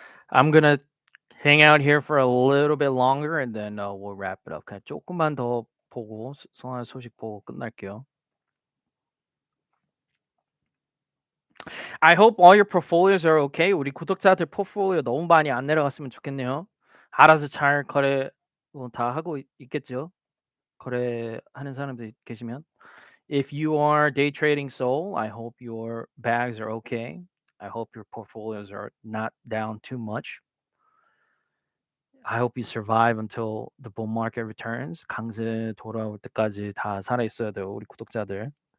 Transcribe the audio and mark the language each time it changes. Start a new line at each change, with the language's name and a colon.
English: I'm gonna hang out here for a little bit longer and then we'll wrap it up.
Korean: 그냥 조금만 더 보고 성한 소식 보고 끝날게요.
English: I hope all your portfolios are okay.
Korean: 우리 구독자들 포트폴리오 너무 많이 안 내려갔으면 좋겠네요. 알아서 잘 거래 다 하고 있겠죠. 거래하는 사람들 계시면.
English: If you are day trading Soul, I hope your bags are okay. I hope your portfolios are not down too much. I hope you survive until the bull market returns.
Korean: 강세 돌아올 때까지 다 살아 있어야 돼요, 우리 구독자들.